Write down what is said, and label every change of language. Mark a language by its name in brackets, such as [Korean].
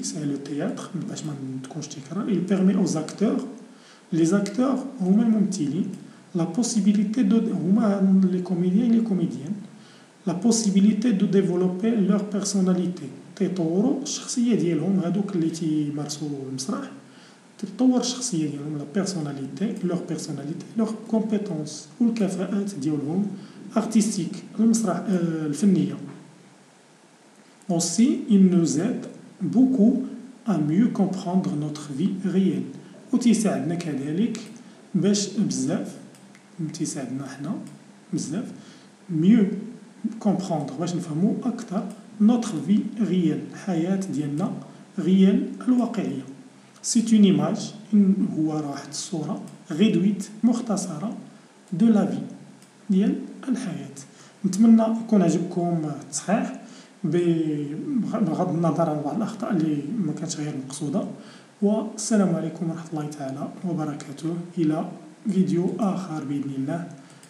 [French] C'est le théâtre [Arabic] باش ما تكونش تكرار. [French] Il permet aux acteurs. Les acteurs [Arabic] هما الممثلين [French] la possibilité de هما les comédiens et les comédiennes la possibilité de développer leur personnalité. [Arabic] تيطوروا الشخصية ديالهم هادوك اللي تيمارسوا المسرح تتطور الشخصية ديالهم la personnalité [French] leur compétence [Arabic] والكفاءات ديالهم artistique المسرح الفنية. [French] Aussi, il nous aide beaucoup à mieux comprendre notre vie réelle. [Arabic] وتيساعدنا كذلك باش بزاف تيساعدنا حنا بزاف [French] mieux comprendre [Arabic] باش نفهموا أكثر [French] notre vie réelle [Arabic] الحياة ديالنا réelle الواقعية. [French] C'est une image [Arabic] هو واحد الصورة [French] réduite مختصرة de la vie [Arabic] ديال الحياة. نتمنى يكون عجبكم التصحيح بغض النظر عن بعض الأخطاء اللي ما كانتش غير مقصودة. والسلام عليكم ورحمة الله تعالى وبركاته، إلى فيديو آخر بإذن الله.